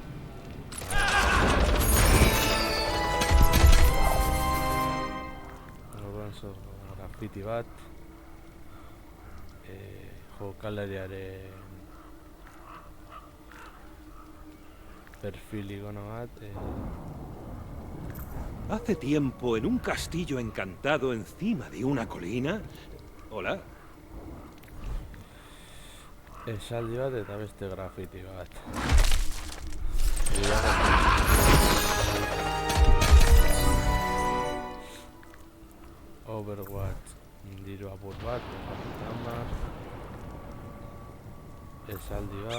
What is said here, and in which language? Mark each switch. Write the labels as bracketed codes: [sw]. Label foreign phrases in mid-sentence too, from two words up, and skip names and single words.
[eu] Orduan grafiti bat, jokalariaren perfil igono bat. [es] Hace tiempo, en un castillo encantado encima de una colina... Hola. [eu] Esaldi bat eta beste grafiti bat. Overwatch diru apur bat, esaldi bat.